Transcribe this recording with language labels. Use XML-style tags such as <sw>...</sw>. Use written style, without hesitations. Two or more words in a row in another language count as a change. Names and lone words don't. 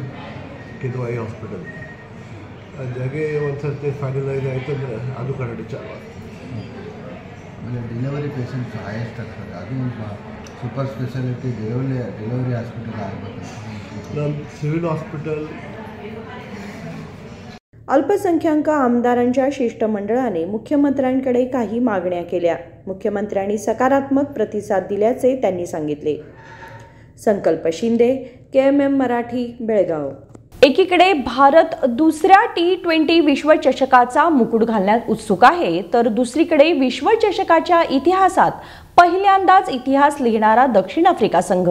<kn>ಕಿದ್ವಾಯಿ ಹಾಸ್ಪಿಟಲ್ ಆ ಜಾಗ ಒಂದು ಸರ್ತಿ ಫೈನಲೈಸ್ ಆಯ್ತಂದ್ರೆ ಅದು ಕನ್ನಡಿ ಚಾಲು ಆಗ್ತದೆ. ಆಮೇಲೆ ಡೆಲಿವರಿ ಪೇಷಂಟ್ಸ್ ಹೈಯೆಸ್ಟ್ ಆಗ್ತದೆ, ಅದು ಸೂಪರ್ ಸ್ಪೆಷಾಲಿಟಿ ಡೆಲಿವರಿ ಹಾಸ್ಪಿಟಲ್ ಆಗಬೇಕು. ನಮ್ಮ ಸಿವಿಲ್ ಹಾಸ್ಪಿಟಲ್</kn> <mr>अल्पसंख्याक आमदारांच्या शिष्टमंडळाने मुख्यमंत्र्यांकडे काही मागण्या केल्या. मुख्यमंत्र्यांनी सकारात्मक प्रतिसाद दिल्याचे त्यांनी सांगितले. संकल्प शिंदे, KMM मराठी, बेळगाव. एकीकडे भारत दुसऱ्या T20 विश्वचषकाचा मुकुट घालण्यात उत्सुक आहे, तर दुसरीकडे विश्वचषकाच्या इतिहासात पहिल्यांदाच इतिहास लिहिणारा दक्षिण आफ्रिका संघ.</mr>